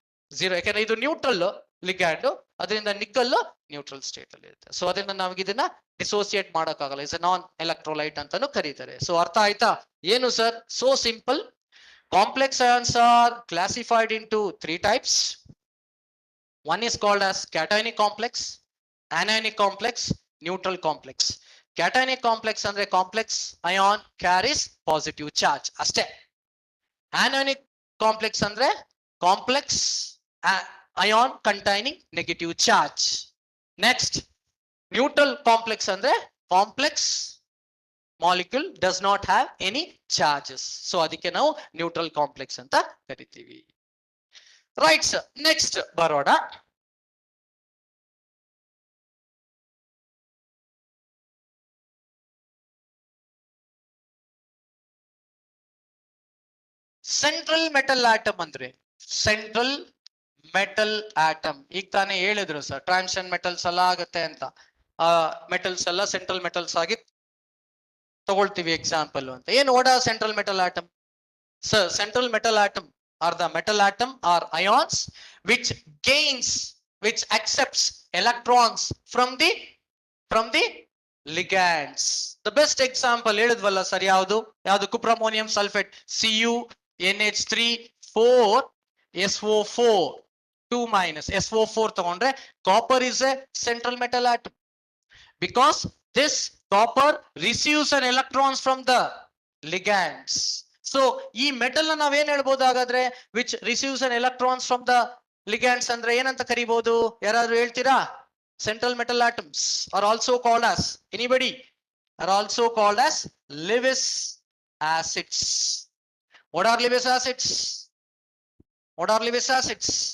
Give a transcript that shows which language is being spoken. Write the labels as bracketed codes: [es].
[kn] 0, ಯಾಕಂದ್ರೆ ಇದು neutral ligand, ಅದರಿಂದ ನಿಕ್ಕಲ್ ನ್ಯೂಟ್ರಲ್ ಸ್ಟೇಟ್ ಅಲ್ಲಿ ಇರುತ್ತೆ. ಸೊ ಅದರಿಂದ ನಾವ್ ಇದನ್ನ ಡಿಸೋಸಿಯೇಟ್ ಮಾಡಕ್ಕಾಗಲ್ಲ. ಇಸ್ ನಾನ್ ಎಲೆಕ್ಟ್ರೋಲೈಟ್ ಅಂತಾನು ಕರೀತಾರೆ. ಸೊ ಅರ್ಥ ಆಯ್ತಾ? ಏನು sir? So simple. [en] Complex ions are classified into 3 types. One is called as cationic complex, anionic complex, neutral complex. Cationic complex andre complex ion carries positive charge ಅಷ್ಟೇ. Anionic complex andre complex ion containing negative charge. Next, neutral complex andre complex molecule does not have any charges. [kn] So ಅದಕ್ಕೆ ನಾವು neutral complex ಅಂತ ಕರಿತೀವಿ. Right sir. Next ಬರೋಣ. [en] Central metal atom ಅಂದ್ರೆ central metal atom. [kn] ಈಗ ತಾನೇ ಹೇಳಿದ್ರು sir transition metals ಎಲ್ಲ ಆಗುತ್ತೆ ಅಂತ. ಆ ಮೆಟಲ್ಸ್ ಎಲ್ಲ ಸೆಂಟ್ರಲ್ ಮೆಟಲ್ಸ್ ಆಗಿ ತಗೊಳ್ತೀವಿ ಎಕ್ಸಾಂಪಲ್ ಅಂತ. [en] ಏನು what are central metal atom? Sir central metal atom are the metal atom or ions which gains, which accepts electrons from the ligands. The best example [kn] ಹೇಳಿದ್ವಲ್ಲ sir ಯಾವುದು [en] Cuprammonium sulphate CuNH3 4 SO4 2 SO4 ತಗೊಂಡ್ರೆ copper is a central metal atom because this copper receives an electrons from the ligands. [kn] So ಈ metal ನಾವೇನ್ ಹೇಳ್ಬೋದು ಹಾಗಾದ್ರೆ [en] which receives an electrons from the ligands [kn] ಅಂದ್ರೆ ಏನಂತ ಕರಿಬಹುದು? ಯಾರಾದ್ರೂ ಹೇಳ್ತೀರಾ? [en] Central metal atoms are also called as anybody are also called as Lewis acids. What are Lewis acids? What are Lewis acids?